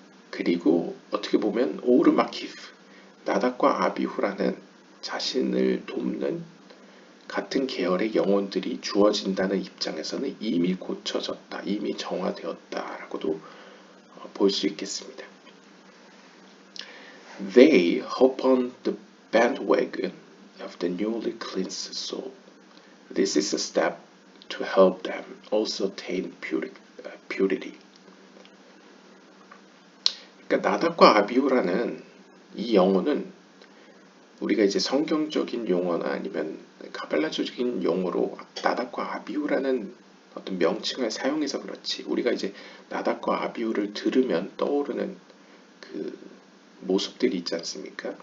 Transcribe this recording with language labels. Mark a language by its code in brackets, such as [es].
[ko] 그리고 어떻게 보면 오르마키프, 나닥과 아비후라는 자신을 돕는 같은 계열의 영혼들이 주어진다는 입장에서는 이미 고쳐졌다, 이미 정화되었다라고도 볼 수 있겠습니다. [en] They hop on the bandwagon of the newly cleansed soul. This is a step to help them also attain purity. [ko] 그러니까 나닥과 아비후라는 이 영혼은 우리가 이제 성경적인 용어나 아니면 가발라적인 용어로 나닥과 아비후라는 어떤 명칭을 사용해서 그렇지, 우리가 이제 나닥과 아비후를 들으면 떠오르는 그 모습들이 있지 않습니까?